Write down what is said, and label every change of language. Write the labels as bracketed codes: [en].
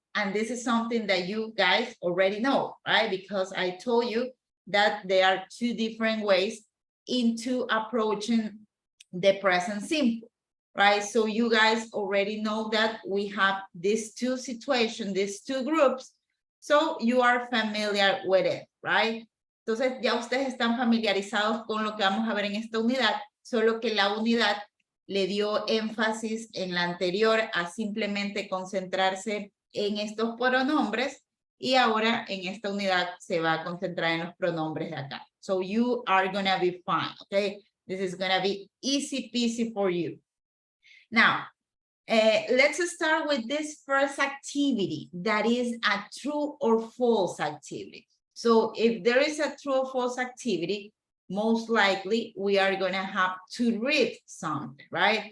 [en] And this is something that you guys already know, right? Because I told you that there are two different ways into approaching the present simple, right? So you guys already know that we have these two situations, these two groups, so you are familiar with it, right? [es] Entonces ya ustedes están familiarizados con lo que vamos a ver en esta unidad, solo que la unidad le dio énfasis en la anterior a simplemente concentrarse en estos pronombres, y ahora en esta unidad se va a concentrar en los pronombres de acá. [en] So you are gonna be fine, okay? This is gonna be easy peasy for you. Now, let's start with this first activity that is a true or false activity. So if there is a true or false activity, most likely we are gonna have to read something, right?